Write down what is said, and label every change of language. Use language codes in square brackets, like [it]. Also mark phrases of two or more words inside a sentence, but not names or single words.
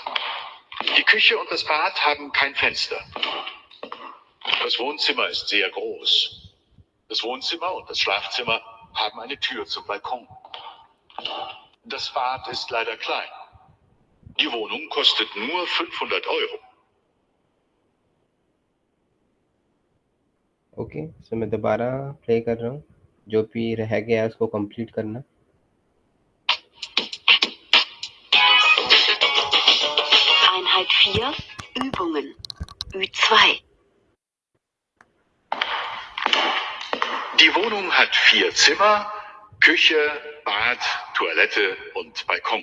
[de] Die Küche und das Bad haben kein Fenster. Das Wohnzimmer ist sehr groß. Das Wohnzimmer und das Schlafzimmer haben eine Tür zum Balkon. Das Bad ist leider klein. Die Wohnung kostet nur 500 Euro. [en] okay so [hi] मैं दोबारा प्ले कर रहा हूँ, जो भी रह गया है उसको कंप्लीट करना। [de] Einheit 4, Übungen. Ü2. Die Wohnung hat 4 Zimmer, Küche, Bad, Toilette und Balkon.